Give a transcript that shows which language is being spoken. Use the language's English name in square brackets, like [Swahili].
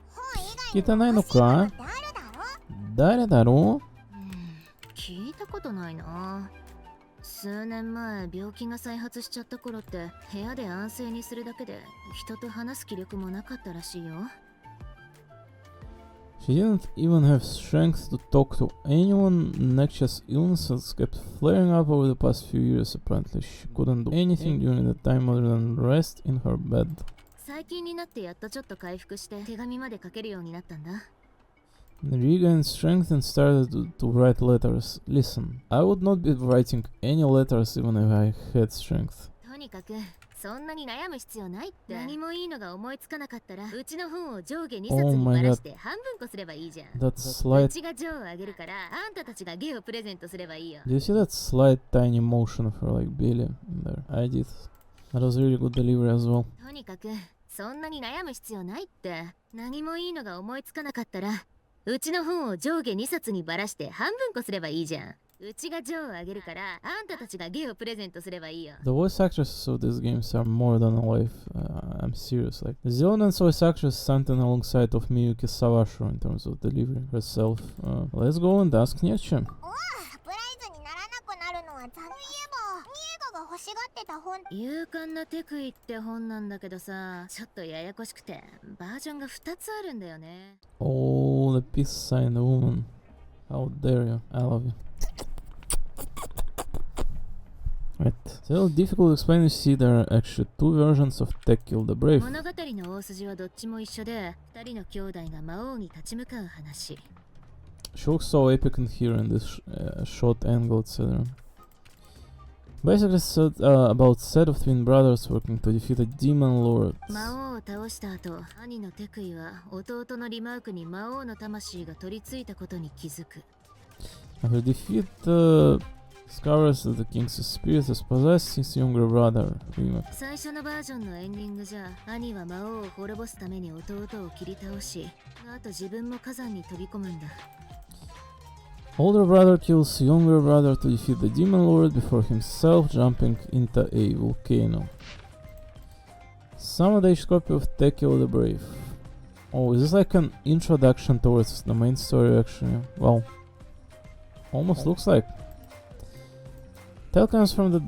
[Japanese] 本以外に欲しいものってあるだろ？誰だろ聞いたことないな。数年前病気が再発しちゃった頃って部屋で安静にするだけで人と話す気力もなかったらしいよ。 [English] She didn't even have strength to talk to anyone. Nextia's illnesses kept flaring up over the past few years. Apparently, she couldn't do anything during the time other than rest in her bed. [Japanese] 最近になってやっとちょっと回復して手紙まで書けるようになったんだ。 [English] Regained strength and started to write letters. Listen, I would not be writing any letters even if I had strength. [Japanese] とにかくそんなに悩む必要ないって。何もいいのが思いつかなかったらうちの本を上下2冊にばらして半分こすればいいじゃん。 [English] That [Japanese] う [English] slight... [Japanese] ちがジョーをあげるからあんたたちがゲをプレゼントすればいいよ。 [English] Do you see that slight tiny motion of her like Billy in there? I did. That was really good delivery as well. [Japanese] とにかくそんなに悩む必要ないって。何もいいのが思いつかなかったらうちの本を上下2冊にばらして半分こすればいいじゃん。うちがジョーをあげるからあんたたちがゲをプレゼントすればいいよ。 [English] The voice actresses of these games are more than alive. I'm serious. Like Zealand's voice actress standing alongside of Miyuki Sawashiro in terms of delivering herself. Let's go and ask Nextia. [Japanese] おお、サプライズにならなくなるのは残念。そういえばニエガが欲しがってた本。勇敢なテクイって本なんだけどさ、ちょっとややこしくてバージョンが2つあるんだよね。 [English] Oh, the peace sign, the woman. How dare you? I love you. Right. It's a little difficult to explain. You see, there are actually two versions of Tekil the Brave. [Japanese] 物語の大筋はどっちも一緒で、2人の兄弟が魔王に立ち向かう話。 [English] She looks so epic in here in this short angle, etc. Basically, it's about set of twin brothers working to defeat a demon lord. [Japanese] 魔王を倒した後、兄のテクイは弟のリマークに魔王の魂が取り付いたことに気づく。 [English] After defeat, discovers that the king's spirit has possessed his younger brother, Rimak. [Japanese] 最初のバージョンのエンディングじゃ、兄は魔王を滅ぼすために弟を切り倒し、あと自分も火山に飛び込むんだ。 [English] Older brother kills younger brother to defeat the demon lord before himself jumping into a volcano. Some age copy of Tekil the Brave. Oh, is this like an introduction towards the main story actually? Well, almost looks like. Tale comes from the...